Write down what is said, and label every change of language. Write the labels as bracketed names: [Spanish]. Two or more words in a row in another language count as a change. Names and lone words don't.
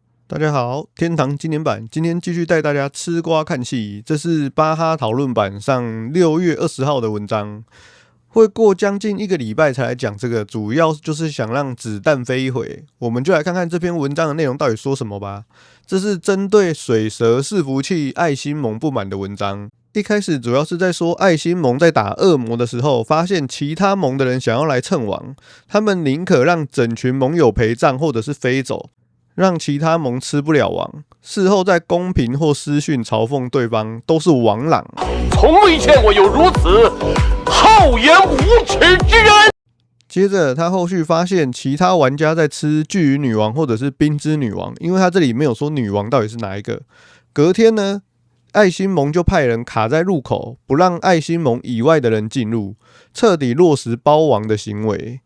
[Chinese] 大家好，天堂經典版今天繼續帶大家吃瓜看戲。這是巴哈討論版上6月20號的文章，會過將近1個禮拜才來講這個，主要就是想讓子彈飛一回。我們就來看看這篇文章的內容到底說什麼吧。這是針對水蛇伺服器艾辛蒙不滿的文章。一開始主要是在說艾辛蒙在打惡魔的時候，發現其他盟的人想要來蹭王，他們寧可讓整群盟友陪葬或者是飛走，讓其他盟吃不了王，事後在公屏或私訊嘲諷對方都是王朗，從未見過有如此厚顏無恥之人。接着他後續發現其他玩家在吃巨魚女王或者是冰之女王，因為他這裡沒有說女王到底是哪一個。隔天呢，艾辛蒙就派人卡在入口，不讓艾辛蒙以外的人進入，徹底落實包王的行為。